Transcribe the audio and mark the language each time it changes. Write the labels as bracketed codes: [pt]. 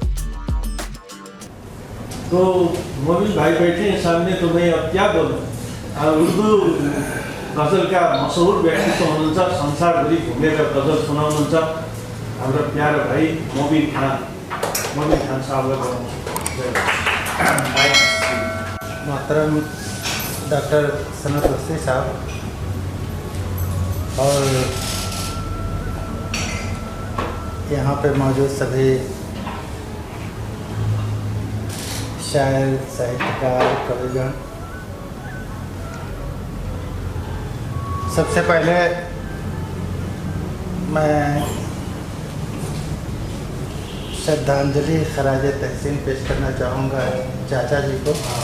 [hi] तो मोबिल भाइ बैठे हैं सामने, तो मैं अब क्या बोलूँ। उर्दू गजल का मशहूर व्यक्तित्व [ne] हुनुहुन्छ, संसारभरि घुमेर गजल सुनाउनुहुन्छ हाम्रो प्यारो भाइ मोबिल खान साहबलाई। [hi] मोहतरम डॉक्टर सनत वसी साहब और यहाँ पे मौजूद सभी शायर, साहित्यकार, कविगण, सबसे पहले मैं श्रद्धांजलि खराज तहसीन पेश करना चाहूँगा चाचा जी को।